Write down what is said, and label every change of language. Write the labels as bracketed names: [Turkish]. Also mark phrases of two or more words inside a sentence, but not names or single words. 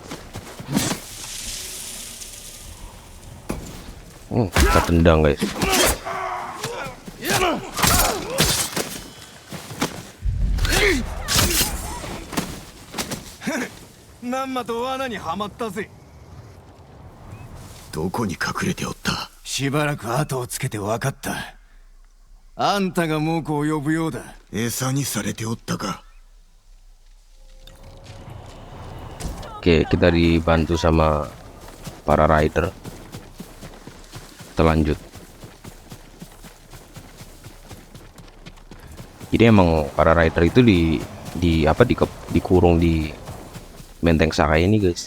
[Indonesian] Kita tendang guys. [Japanese] Namma どこに隠れておった？しばらく後をつけて分かった。あんたが猛虎を呼ぶようだ。餌にされておったか。 [Indonesian] Oke, kita dibantu sama para rider. Kita lanjut. Jadi emang para rider itu dikurung di benteng Sakai ini, guys.